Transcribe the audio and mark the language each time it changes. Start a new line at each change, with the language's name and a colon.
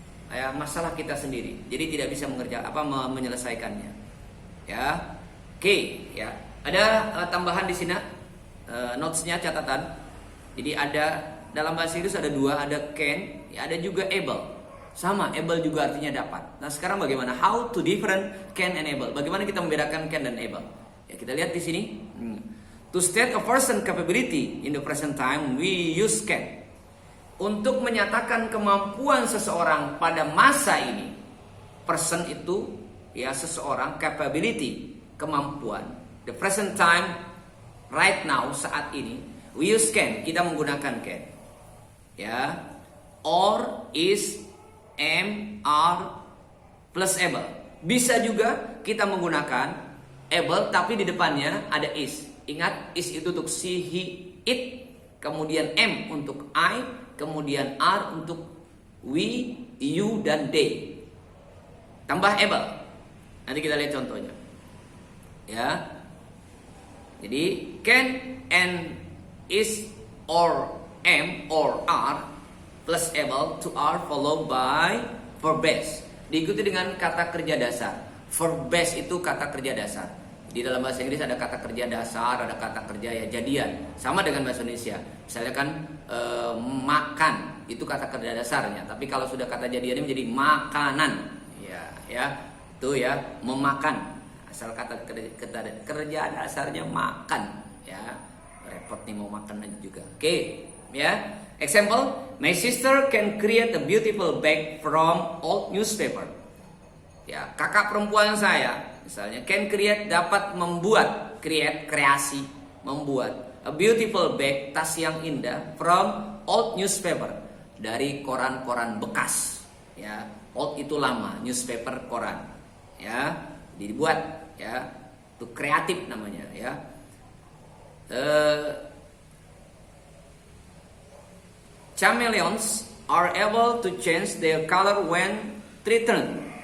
Indonesian: Ya, masalah kita sendiri. Jadi tidak bisa menyelesaikannya. Ya. Oke, ya. Ada tambahan di sini notes-nya, catatan. Jadi ada dalam bahasa Inggris ada dua, ada can, ya, ada juga able. Sama, able juga artinya dapat. Nah, sekarang bagaimana?
English: How to different can and able?
Indonesian: Bagaimana kita membedakan can dan able? Ya, kita lihat di sini.
English: To state a person capability in the present time, we use can.
Indonesian: Untuk menyatakan kemampuan seseorang pada masa ini, person itu ya seseorang, capability, kemampuan.
English: The present time, right now,
Indonesian: saat ini,
English: we use can,
Indonesian: kita menggunakan can.
English: Ya, or, is, am, are, plus able.
Indonesian: Bisa juga kita menggunakan able, tapi di depannya ada is. Ingat, is itu untuk she, he, it. Kemudian am untuk I, kemudian are untuk we, you, dan they. Tambah able. Nanti kita lihat contohnya. Ya.
English: Jadi can and is or am or are plus able to are followed by verb base.
Indonesian: Diikuti dengan kata kerja dasar. Verb base itu kata kerja dasar. Di dalam bahasa Inggris ada kata kerja dasar, ada kata kerja ya jadian. Sama dengan bahasa Indonesia. Misalnya kan makan itu kata kerja dasarnya. Tapi kalau sudah kata jadiannya menjadi makanan. Ya, itu ya memakan. Asal kata kerja dasarnya makan. Ya, repot nih mau makan aja juga. Oke, ya.
English: Example, my sister can create a beautiful bag from old newspaper.
Indonesian: Ya, kakak perempuan saya misalnya
English: can create,
Indonesian: dapat membuat, kreasi, membuat
English: a beautiful bag,
Indonesian: tas yang indah
English: from old newspaper,
Indonesian: dari koran-koran bekas. Ya, old itu lama, newspaper koran. Ya, dibuat ya, itu kreatif namanya ya.
English: Chameleons are able to change their color when threatened.